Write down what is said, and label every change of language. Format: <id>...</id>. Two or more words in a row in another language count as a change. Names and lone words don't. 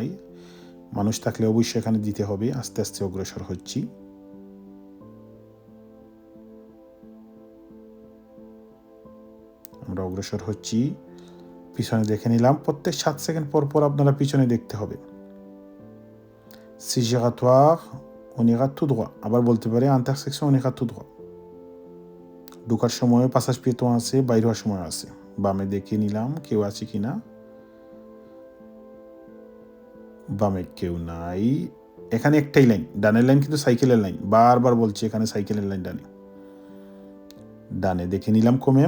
<bn>মানুষ থাকলে অবশ্যই এখানে দিতে হবে। আস্তে আস্তে অগ্রসর হচ্ছি। আমরা অগ্রসর হচ্ছি, পিছনে দেখে নিলাম। প্রত্যেক 7 সেকেন্ড পর পর আপনারা পিছনে দেখতে হবে।</bn> <fr>si giratoire on ira tout droit,</fr> <bn>আবার বলতে পারে</bn> <fr>intersection on ira tout droit।</fr> <bn>ঢোকার সময়</bn> <fr>passage piéton</fr> <bn>আছে, বাইরে হওয়ার সময় আছে। বামে দেখে নিলাম কেউ আছে কিনা। বামে কেউ নাই। এখানে একটাই লাইন, ডানের লাইন কিন্তু সাইকেলের লাইন। বারবার বলছি এখানে সাইকেলের লাইন ডানে দেখে নিলাম কমেম।</bn>